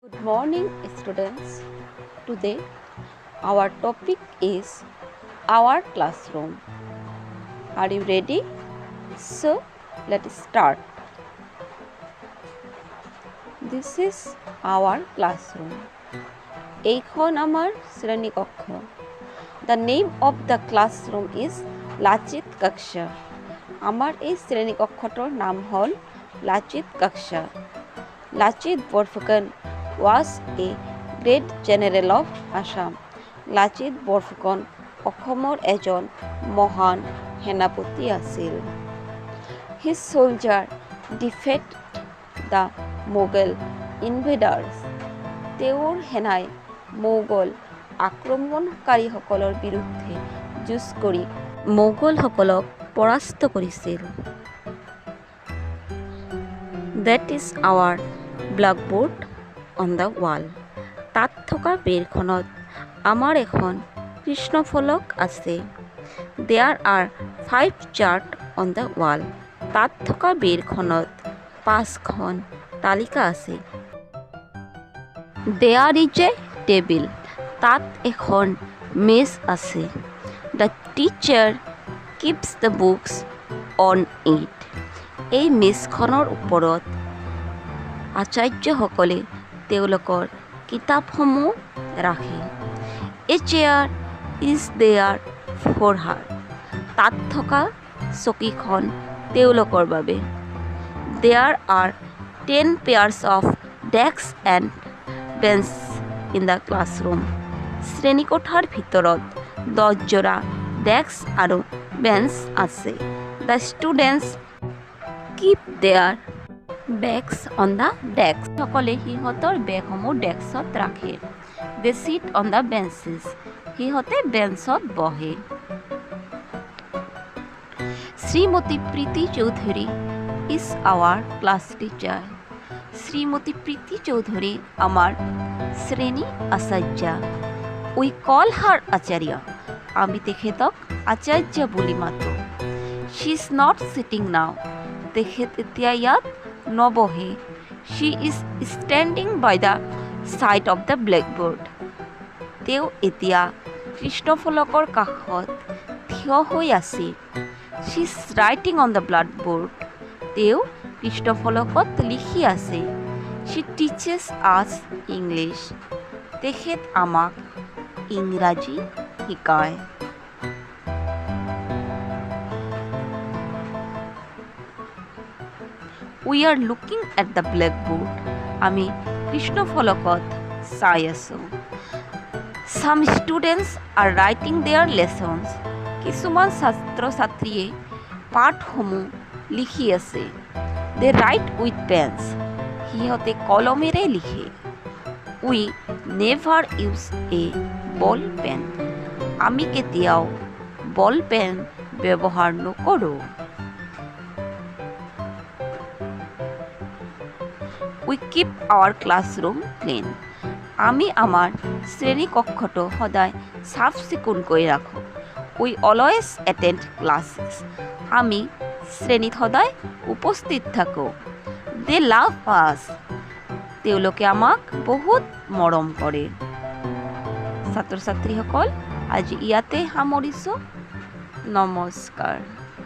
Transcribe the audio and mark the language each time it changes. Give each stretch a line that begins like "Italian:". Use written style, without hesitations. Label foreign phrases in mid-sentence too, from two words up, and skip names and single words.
English: Good morning, students. Today, our topic is our classroom. Are you ready? So, let's start. This is our classroom.
Assamese: এইখন আমাৰ শ্ৰেণী কক্ষ.
English: The name of the classroom is লাচিত কক্ষ.
Assamese: আমাৰ এই শ্ৰেণী কক্ষটোৰ নাম হ'ল লাচিত কক্ষ.
English: লাচিত বৰফুকন was a great general of Assam.
Assamese: লাচিত বৰফুকন অসমৰ এজন মহান সেনাপতি আছিল.
English: His soldier defeated the Mughal invaders.
Assamese: তেওঁৰ সেনাই মোগল আক্ৰমণকাৰীসকলৰ বিৰুদ্ধে যুঁজ কৰি মোগলসকলক পৰাস্ত কৰিছিল.
English: That is our blackboard on the wall.
Assamese: তাত থকা বেৰখনত আমাৰ এখন কৃষ্ণফলক আছে.
English: There are 5 charts on the wall.
Assamese: তাত থকা বেৰখনত 5খন তালিকা আছে.
English: There is a table.
Assamese: তাত এখন মেজ আছে.
English: The teacher keeps the books on it.
Assamese: এই মেজখনৰ ওপৰত আচাৰ্যসকলে তেওঁলোকৰ কিতাপসমূহ ৰাখে.
English: A chair is there for her.
Assamese: তাত থকা চকীখন তেওঁলোকৰ বাবে.
English: There are 10 pairs of desks and benches in the classroom.
Assamese: শ্ৰেণীকোঠাৰ ভিতৰত 10 জোৰা ডেস্ক আৰু বেঞ্চ আছে.
English: The students keep their bags on the desk.
Assamese: সকলে সিহঁতৰ বেগসমূহ ডেস্কত ৰাখে.
English: They sit on the benches.
Assamese: সিহঁতে বেঞ্চত বহে.
English: শ্ৰীমতী প্ৰীতি চৌধুৰী is our class teacher.
Assamese: শ্ৰীমতী প্ৰীতি চৌধুৰী আমাৰ শ্ৰেণী আচাৰ্যা.
English: We call her
Assamese: আচাৰ্য. আমি তেখেতক আচাৰ্য বুলি মাতো.
English: She is not sitting now.
Assamese: তেখেত এতিয়া ইয়াত নবহে.
English: She is standing by the side of the blackboard.
Assamese: তেওঁ এতিয়া কৃষ্ণফলকৰ কাষত থিয় হৈ আছে.
English: She is writing on the blackboard.
Assamese: তেওঁ কৃষ্ণফলকত লিখি আছে.
English: She teaches us English.
Assamese: তেখেত আমাক ইংৰাজী শিকায়.
English: We are looking at the blackboard.
Assamese: আমি কৃষ্ণফলকত চাই আছোঁ.
English: Some students are writing their lessons.
Assamese: কিছুমান ছাত্ৰ ছাত্ৰীয়ে পাঠসমূহ লিখি আছে.
English: They write with pens.
Assamese: সিহঁতে কলমেৰে লিখে.
English: We never use a ball pen.
Assamese: আমি কেতিয়াও
English: ball pen
Assamese: ব্যৱহাৰ নকৰোঁ.
English: We keep our classroom clean.
Assamese: আমি আমাৰ শ্ৰেণী কক্ষটো সদায় চাফ চিকুণকৈ ৰাখোঁ.
English: We always attend classes.
Assamese: আমি শ্ৰেণীত সদায় উপস্থিত থাকোঁ.
English: They love us.
Assamese: তেওঁলোকে আমাক বহুত মৰম কৰে. ছাত্ৰ ছাত্ৰীসকল, আজি ইয়াতে সামৰিছোঁ. নমস্কাৰ.